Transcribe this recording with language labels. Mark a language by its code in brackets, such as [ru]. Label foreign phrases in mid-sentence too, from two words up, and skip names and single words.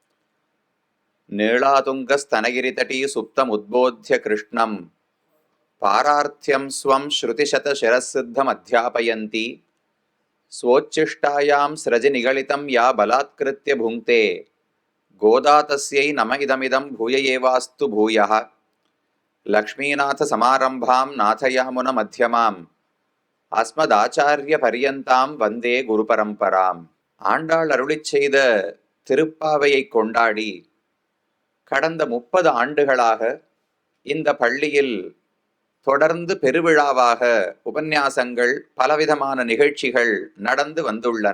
[sa] नीळातुङ्गस्तनगिरितटी सुप्तमुद्बोध्य कृष्णं पारार्थ्यं स्वं श्रुतिशतशिरःसिद्धमध्यापयन्ति स्वोच्छिष्टायां स्रजि निगलितं या बलात्कृत्य भुङ्क्ते गोदा तस्यै नम इदमिदं भूय एवास्तु भूयः लक्ष्मीनाथसमारम्भां नाथयामुनमध्यमाम् अस्मदाचार्य पर्यन्तां वन्दे गुरु परम्पराम्. [ta] ஆண்டாள் அருளிச் செய்த திருப்பாவையை கொண்டாடி கடந்த 30 ஆண்டுகளாக இந்த பள்ளியில் தொடர்ந்து பெருவிழாவாக உபன்யாசங்கள் பலவிதமான நிகழ்ச்சிகள் நடந்து வந்துள்ளன.